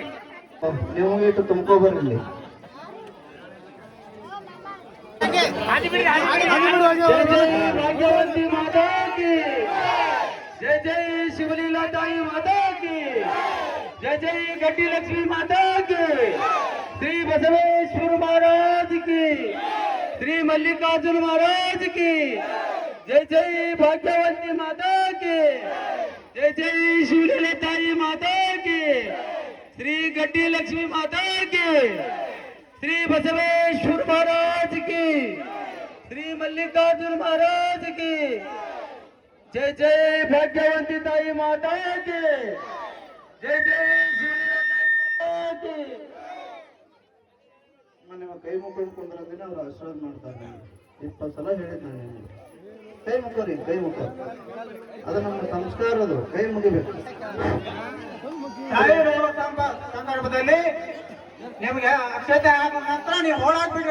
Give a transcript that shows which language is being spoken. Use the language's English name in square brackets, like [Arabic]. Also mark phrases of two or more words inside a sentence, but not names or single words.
[Kannada] ನೀವು ಇಟ್ಟು ತುಂಬ್ಕೋಬರ್ಲಿ. [Hindi] भाग्यवंती माता की जय, जय शिवलीला ताई माता की जय, जय गड्डी लक्ष्मी माता की, श्री बसवेश्वर महाराज की, श्री मल्लिकार्जुन महाराज की जय, जय भाग्यवती माता की जय, जय शिवलीला ताई माता की, श्री गड्डी लक्ष्मी माता की, श्री बसवेश्वर महाराज की, श्री मल्लिकार्जुन महाराज की जय, जय भाग्यवती ताई माता की जय, जय शिवलीला ताई माता की. [Kannada] ನಿಮ್ಮ ಕೈ ಮುಕ್ಕೊಂಡು ಕುಂದ್ರಂದಿನ ಅವ್ರು ಆಶೀರ್ವಾದ ಮಾಡ್ತಾರೆ. 20 ಸಲ ಹೇಳಿದ್ ನಾನು, ಕೈ ಮುಕ್ಕೋರಿ, ಕೈ ಮುಕ್ಕೋ, ಅದು ನಮ್ಮ ಸಂಸ್ಕಾರ, ಅದು ಕೈ ಮುಗಿಬೇಕು. ಸಂದರ್ಭದಲ್ಲಿ ನಿಮ್ಗೆ ಅಕ್ಷತೆ ಆದ ನಂತರ ನೀವು ಹೋಲಾಕ್ಬಿಡ್ರಿ.